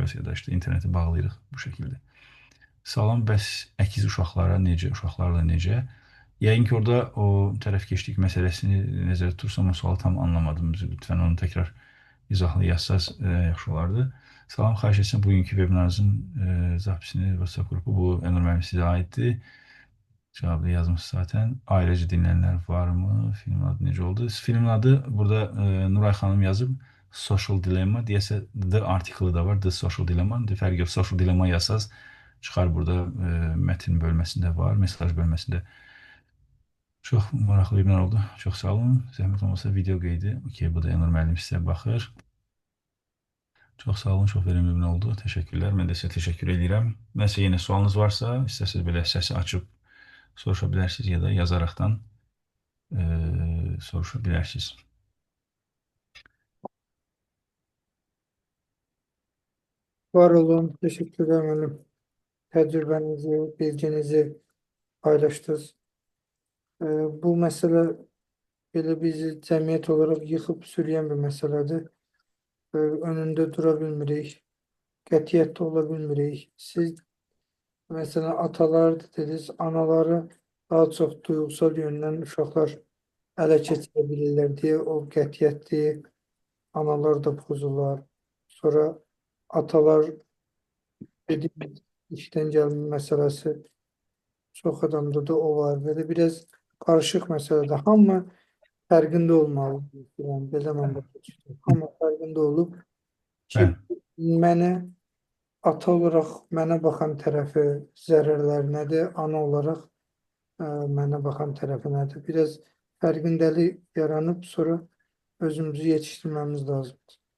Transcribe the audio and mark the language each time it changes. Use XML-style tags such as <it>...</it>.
<az>və s. ya da işte interneti bağlayırıq bu şəkildə. Salam, bəs əkiz uşaqlara necə, uşaqlarla necə? Yəqin ki, orada o tərəfkeşlik məsələsini nəzərdə tutursam, o sualı tam anlamadım. Lütfən onu təkrar izahlı yazsaz yaxşı olardı. Salam, xahiş etsəm bugünkü webinarınızın zapisini WhatsApp qrupu bu Enur müəllim sizə aiddir.</az> <tr>Cevabı yazmış zaten. Ailece dinleyenler var mı? Filmin adı nece oldu? Filmin adı burada Nuray Hanım yazıp Social Dilemma diyese The Article'ı da var. The Social Dilemma.</tr> <az>Fərq yox. Social Dilemma yazsaz çıxar burada metin bölməsində var. Mesaj bölməsində. Çox maraqlı bir oldu. Çox sağ olun. Zəhmət olmasa video qeydi. Okey, bu da Enur müəllim sizə baxır. Çox sağ olun, çox verimli bir oldu. Təşəkkürlər. Mən də sizə təşəkkür edirəm. Nəsə yenə sualınız varsa, istəsəz belə səsi açıb soruşa bilərsiniz ya da yazaraktan soruşa bilərsiniz. Var olun. Teşekkürler müəllim. Təcrübənizi, bilginizi paylaşdınız. Bu məsələ belə bizi cəmiyyət olaraq yıxıb sürüyən bir məsələdir. Önündə dura bilmirik. Qətiyyətli ola bilmirik. Siz mesela atalar dediniz, anaları daha çok duygusal yönden uşaqlar ələ keçirə bilirlər deyə o qətiyyətli analar da pozular.</az> <tr>Sonra atalar dediğimiz işten gelme meselesi çok adamda da o var. Böyle biraz karışık meselede.</tr> <az>Hamı fərqində olmalı. Yani, belə mən başa düşdüm. Hamı fərqində olub ki, Bəli, mənə ata olaraq mənə baxan tərəfi zərərlər nədir, ana olaraq mənə baxan tərəfi nədir? Biraz fərqindəlik yaranıb sonra özümüzü yetişdirməmiz lazımdır.</az>